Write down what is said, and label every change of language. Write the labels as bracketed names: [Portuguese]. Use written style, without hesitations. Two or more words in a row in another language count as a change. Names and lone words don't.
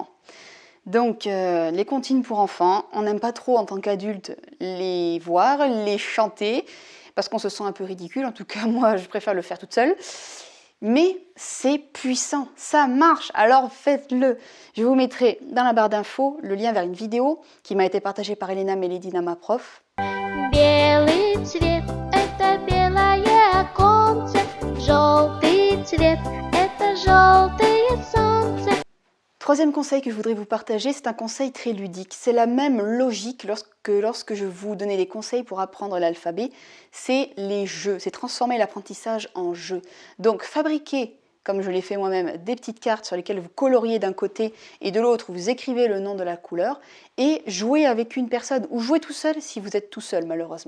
[French] Donc les comptines pour enfants, on n'aime pas trop en tant qu'adulte les voir, les chanter, parce qu'on se sent un peu ridicule, en tout cas moi je préfère le faire toute seule. Mais c'est puissant, ça marche, alors faites-le. Je vous mettrai dans la barre d'infos le lien vers une vidéo qui m'a été partagée par Elena Meledina, ma prof. [Russian] Белый цвет – это белое конце, желтый цвет – это желтое солнце. [French] Troisième conseil que je voudrais vous partager, c'est un conseil très ludique. C'est la même logique lorsque je vous donnais des conseils pour apprendre l'alphabet. C'est les jeux, c'est transformer l'apprentissage en jeu. Donc fabriquez, comme je l'ai fait moi-même, des petites cartes sur lesquelles vous coloriez d'un côté et de l'autre, vous écrivez le nom de la couleur et jouez avec une personne ou jouez tout seul si vous êtes tout seul malheureusement.